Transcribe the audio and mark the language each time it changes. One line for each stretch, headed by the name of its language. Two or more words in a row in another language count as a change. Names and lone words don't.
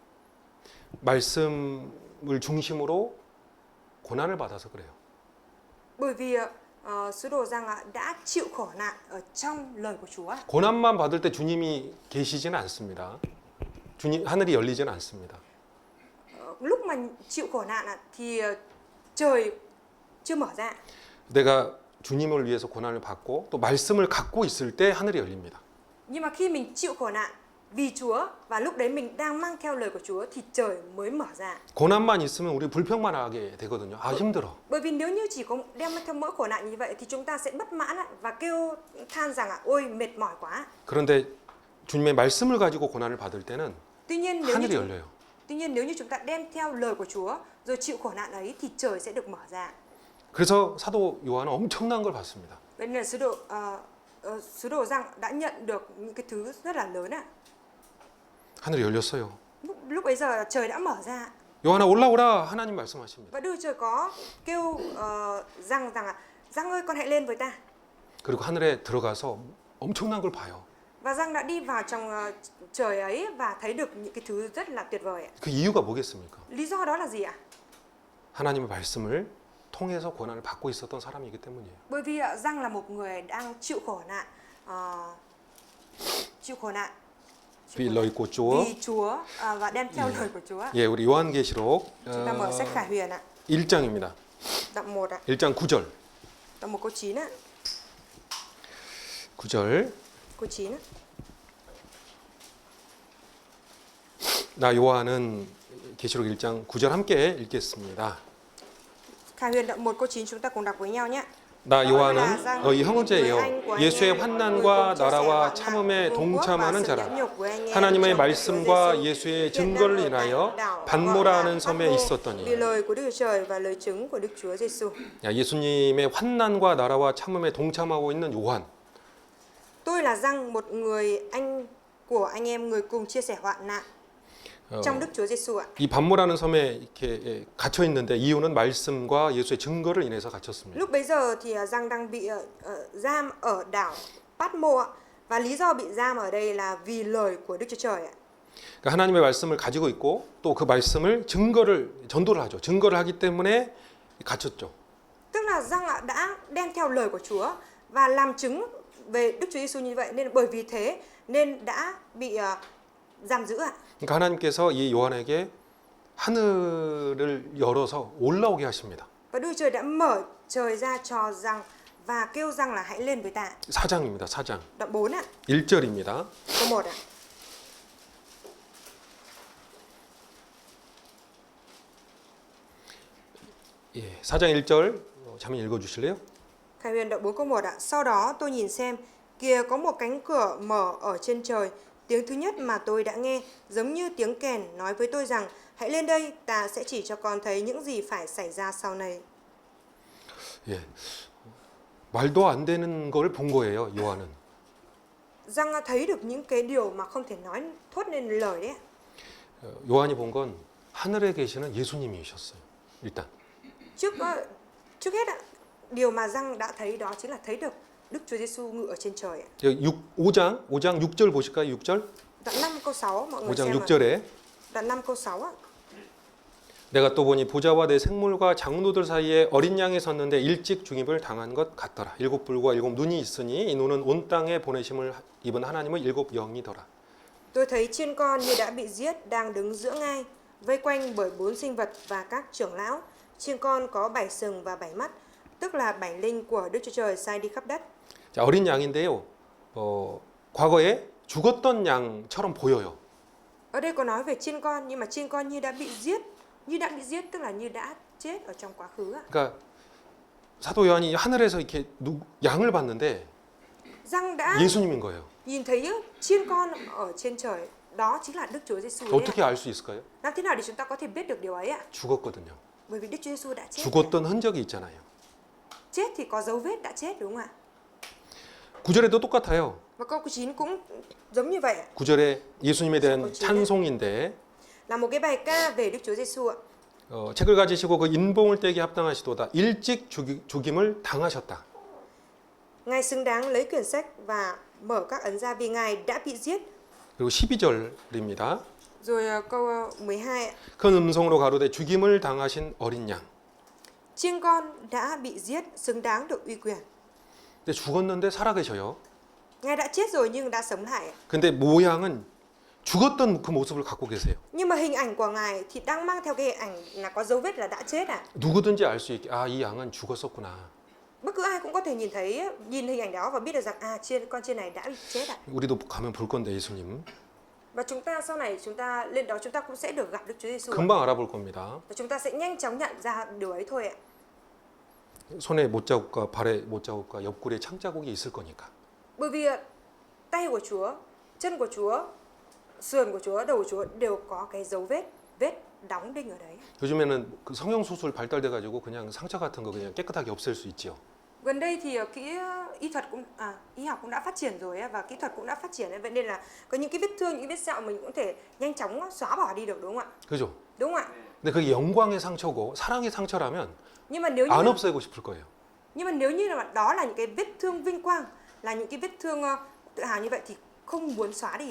Korean: 말씀을 중심으로 고난을 받아서 그래요.
Vietnamese: Bởi vì sứ đồ Giăng đã chịu khổ nạn ở trong lời của Chúa.
Korean: 고난만 받을 때 주님이 계시지는 않습니다. 하늘이 열리지는 않습니다.
Vietnamese: Lúc mà chịu khổ nạn thì trời chưa mở ra.
Korean: 내가 주님을 위해서 고난을 받고 또 말씀을 갖고 있을 때 하늘이 열립니다.
Vietnamese: Nhưng mà khi mình chịu khổ nạn vì Chúa và lúc đấy mình đang mang theo lời của Chúa thì trời mới mở ra.
Korean: 고난만 있으면 우리 불평만 하게 되거든요. 아 힘들어.
Vietnamese: Bởi vì nếu như chỉ có đem theo mỗi khổ nạn như vậy thì chúng ta sẽ bất mãn và kêu than rằng ôi mệt mỏi quá.
Korean: 그런데 주님의 말씀을 가지고 고난을 받을 때는
Vietnamese: Tuy nhiên nếu như chúng ta đem theo lời của Chúa rồi chịu khổ nạn ấy thì trời sẽ được mở ra.
Korean: 그래서 사도 요한은 엄청난 걸 받습니다.
Vietnamese: Vậy nên sứ đồ Giăng đã nhận được những cái thứ rất là lớn ạ.
Korean: 하늘이 열렸어요.
Vietnamese: Lúc ấy giờ trời đã mở ra.
Korean: 요한아 올라오라 하나님 말씀하십니다.
Vietnamese: Và Đức Trời có kêu Giăng rằng Giăng ơi con hãy lên với ta.
Korean: 그리고 하늘에 들어가서 엄청난 걸 봐요.
Vietnamese: Và Giăng đã đi vào trong trời ấy và thấy được những cái thứ rất là tuyệt vời ạ.
Korean: 그 이유가 뭐겠습니까?
Vietnamese: Lý do đó là gì ạ?
Korean: 하나님의 말씀을 통해서 고난을 받고 있었던 사람이기 때문이에요.
Vietnamese: Bởi vì Giăng là một người đang chịu khổ nạn vì lời của Chúa. vì Chúa và đem theo lời của Chúa.
Korean: 예, 우리 요한계시록
Vietnamese: Chúng ta mở sách Khải Huyền ạ.
Korean: 1장입니다.
Vietnamese: Đoạn 1 ạ.
Korean: 1장 9절.
Vietnamese: Đoạn 1 câu 9 ạ.
Korean: 9절.
Vietnamese: Câu 9 ạ.
Korean: 나 요한은 계시록 1장 9절 함께 읽겠습니다.
Vietnamese: Khải Huyền đoạn 1 câu 9 chúng ta cùng đọc với nhau nhé.
Korean: 나 요한은 너희 형제여 예수의 환난과 나라와 참음에 동참하는 자라 하나님의 말씀과 예수의 증거를 인하여 반모라는 섬에 있었더니.
Vietnamese: Vì lời của Đức Trời và lời chứng của Đức Chúa Giêsu.
Korean: 예수님의 환난과 나라와 참음에 동참하고 있는 요한.
Vietnamese: Tôi là Giăng, một người của anh em người cùng chia sẻ hoạn nạn trong Đức Chúa Giêsu ạ.
Korean: 이 반모라는 섬에 이렇게 갇혀 있는데 이유는 말씀과 예수의 증거를 인해서 갇혔습니다.
Vietnamese: Lúc bấy giờ thì Giăng đang bị giam ở đảo Patmo ạ. Và lý do bị giam ở đây là vì lời của Đức Chúa Trời ạ.
Korean: 그러니까 하나님의 말씀을 가지고 있고 또 그 말씀을 전도를 하죠. 증거를 하기 때문에 갇혔죠.
Vietnamese: Tức là Giăng đã đem theo lời của Chúa và làm chứng về Đức Chúa Giêsu như vậy nên bởi vì thế nên đã bị giam giữ ạ.
Korean: 그러니까 하나님께서 이 요한에게 하늘을 열어서 올라오게 하십니다.
Vietnamese: Và Đức Trời đã mở trời ra cho Giăng và kêu rằng là hãy lên với ta.
Korean: 4장입니다. 4장.
Vietnamese: Đoạn 4 ạ,
Korean: 1절입니다.
Vietnamese: câu 1 ạ.
Korean: 예, 4장 1절 잠깐 읽어 주실래요?
Vietnamese: Khải Huyền đoạn 4 câu 1 ạ. Sau đó tôi nhìn xem, kìa có một cánh cửa mở ở trên trời. Tiếng thứ nhất mà tôi đã nghe giống như tiếng kèn nói với tôi rằng hãy lên đây, ta sẽ chỉ cho con thấy những gì phải xảy ra sau này.
Korean: 예. 말도 안 되는 걸 본 거예요, 요한은.
Vietnamese: Rằng thấy được những cái điều mà không thể nói thốt nên lời đấy.
Korean: 요한이 본 건 하늘에 계시는 예수님이셨어요. 일단.
Vietnamese: Trước hết ạ, điều mà Giăng đã thấy đó chính là thấy được Đức Chúa Giêsu ngự ở trên trời ạ.
Korean: 5장 6절 보실까요? 6절?
Vietnamese: Đoạn 5 câu 6 mọi người
Korean: 5장
Vietnamese: xem ạ.
Korean: 6절에
Vietnamese: Đoạn 5 câu 6 ạ.
Korean: 내가 또 보니 보좌와 내 생물과 장로들 사이에 어린 양이 섰는데 일찍 죽임을 당한 것 같더라. 7뿔과 7 눈이 있으니 이 눈은 온 땅에 보내심을 입은 하나님의 7 영이더라.
Vietnamese: Tôi thấy chiên con như đã bị giết đang đứng giữa ngai, vây quanh bởi 4 sinh vật và các trưởng lão. Chiên con có 7 sừng và 7 mắt, tức là 7 linh của Đức Chúa Trời sai đi khắp đất.
Korean: 자, 어린 양인데요. 과거에 죽었던 양처럼 보여요.
Vietnamese: Ở đây có nói về chiên con, nhưng mà chiên con như đã bị giết tức là như đã chết ở trong quá khứ ạ.
Korean: 그러니까 사도 요한이 하늘에서 이렇게 양을 봤는데
Vietnamese: Giăng đã
Korean: 예수님인 거예요.
Vietnamese: nhìn thấy chiên con ở trên trời, đó chính là Đức Chúa Giêsu đấy ạ.
Korean: 어떻게 알 수 있을까요?
Vietnamese: Làm thế nào để chúng ta có thể biết được điều ấy ạ?
Korean: 죽었거든요.
Vietnamese: Bởi vì Đức Chúa Giêsu đã chết.
Korean: 죽었던 흔적이 있잖아요.
Vietnamese: Chết thì có dấu vết đã chết đúng không ạ?
Korean: 9절에도 똑같아요.
Vietnamese: Và câu 9 cũng giống như vậy ạ.
Korean: 9절에 예수님에 대한 찬송인데
Vietnamese: Là một cái bài ca về Đức Chúa Giêsu ạ.
Korean: 책을 가지시고 그 인봉을 떼기 합당하시도다. 일찍 죽임을 당하셨다.
Vietnamese: Ngài xứng đáng lấy quyển sách và mở các ấn ra vì Ngài đã bị giết.
Korean: 그리고 12절입니다.
Vietnamese: Rồi câu 12 ạ.
Korean: 큰 음성으로 가로되 죽임을 당하신 어린 양.
Vietnamese: Chiên con đã bị giết, xứng đáng được uy quyền.
Korean: 근데 죽었는데 살아계셔요.
Vietnamese: Ngài đã chết rồi nhưng đã sống lại.
Korean: 근데 모양은 죽었던 그 모습을 갖고 계세요.
Vietnamese: Nhưng mà hình ảnh của Ngài thì đang mang theo cái hình ảnh là có dấu vết là đã chết ạ.
Korean: 누구든지 알 수 있게 아, 이 양은 죽었었구나.
Vietnamese: Bất cứ ai cũng có thể nhìn hình ảnh đó và biết được rằng con chiên này đã bị chết ạ.
Korean: 우리도 가면 볼 건데 예수님.
Vietnamese: Và chúng ta sau này chúng ta lên đó chúng ta cũng sẽ được gặp Đức Chúa Giêsu.
Korean: 금방 알아볼 겁니다.
Vietnamese: Và chúng ta sẽ nhanh chóng nhận ra điều ấy thôi ạ.
Korean: 손에 못자국과 발에 못자국과 옆구리에 창자국이 있을 거니까.
Vietnamese: Bởi vì tay của Chúa, chân của Chúa, sườn của Chúa, đầu của Chúa đều có cái dấu vết đóng đinh ở đấy.
Korean: 요즘에는 그 성형 수술 발달돼 가지고 그냥 상처 같은 거 그냥 깨끗하게 없앨 수 있지요.
Vietnamese: Gần đây thì y học cũng đã phát triển rồi và kỹ thuật cũng đã phát triển ấy. Vậy nên là có những cái vết thương, những cái vết sẹo mình cũng thể nhanh chóng xóa bỏ đi được đúng không ạ?
Korean: 그죠?
Vietnamese: Đúng không ạ?
Korean: 근데 그게 영광의 상처고 사랑의 상처라면
Vietnamese: Nhưng mà nếu
Korean: 안 없애고 싶을 거예요.
Vietnamese: như là đó là những cái vết thương vinh quang, là những cái vết thương tự hào như vậy thì không muốn xóa đi ạ.